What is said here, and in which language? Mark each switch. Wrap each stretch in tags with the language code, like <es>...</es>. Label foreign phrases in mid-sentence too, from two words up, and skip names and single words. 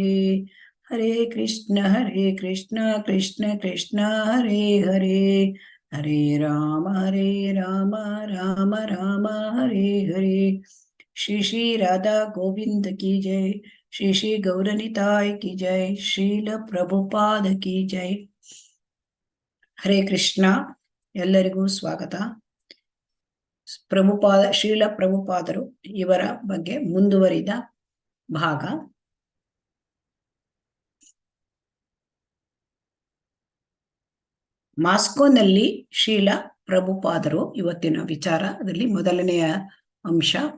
<sa>हरे कृष्ण कृष्ण कृष्ण हरे हरे, हरे राम राम राम हरे हरे।</sa> <hi>श्री श्री राधा गोविंद की जय, श्री श्री गौरनिताय की जय, श्रील प्रभुपाद की जय।</hi> <kn>ಹರೇ ಕೃಷ್ಣ, ಎಲ್ಲರಿಗೂ ಸ್ವಾಗತ. ಪ್ರಭುಪಾದ ಶ್ರೀಲ ಪ್ರಭುಪಾದರು ಇವರ ಬಗ್ಗೆ ಮುಂದುವರಿದ ಭಾಗ. ಮಾಸ್ಕೋನಲ್ಲಿ ಶ್ರೀಲ ಪ್ರಭುಪಾದರು ಇವತ್ತಿನ ವಿಚಾರದಲ್ಲಿ ಮೊದಲನೆಯ ಅಂಶ.</kn>